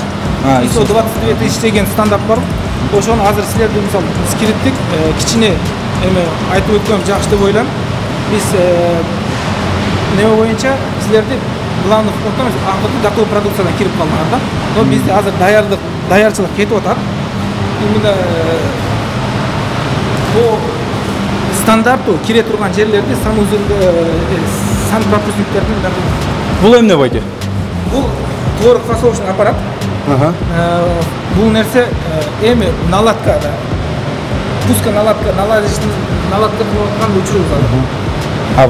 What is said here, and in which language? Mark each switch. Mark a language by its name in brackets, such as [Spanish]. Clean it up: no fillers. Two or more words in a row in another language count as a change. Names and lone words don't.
[Kyrgyz] ISO 22000 деген стандарт бар. Ошону азыр силерди мисалы скриптик кичине эми айтып өткөнүм жакшы деп ойлойм. Биз неме боюнча силерди [Russian] главный фронтта [Kyrgyz] акыркы [Russian] готовый продукциядан [Kyrgyz] кирип калдыңар да. Но бизде азыр даярчылык кетип атат. [Russian] Именно по стандарту [Kyrgyz] кире турган жерлерде сан пропускниктердин бул эмне байке? Бул [Russian] творог фасовочный аппарат. [Kyrgyz] Бул нерсе эми наладкада [Russian] пуска наладка наладка [Kyrgyz] кылып аткан учуру бар.